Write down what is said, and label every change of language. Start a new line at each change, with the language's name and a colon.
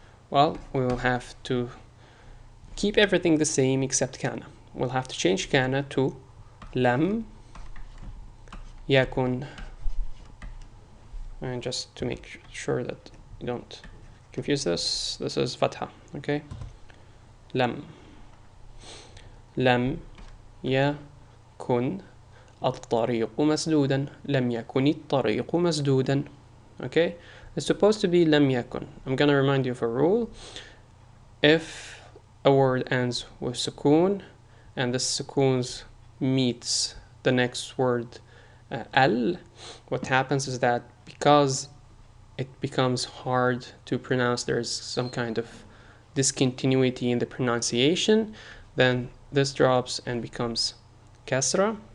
English: Well, we will have to keep everything the same except كان. We'll have to change كان to لم يكن. And just to make sure that you don't confuse this is فتحة.
Arabic: Okay, لم يكن الطريق مسدودا. لم يكن الطريق مسدودا.
English: Okay, it's supposed to be لم يكن. I'm gonna remind you of a rule. If a word ends with سكون and the sukoons meets the next word al, what happens is that because it becomes hard to pronounce, there's some kind of discontinuity in the pronunciation, then this drops and becomes kasra.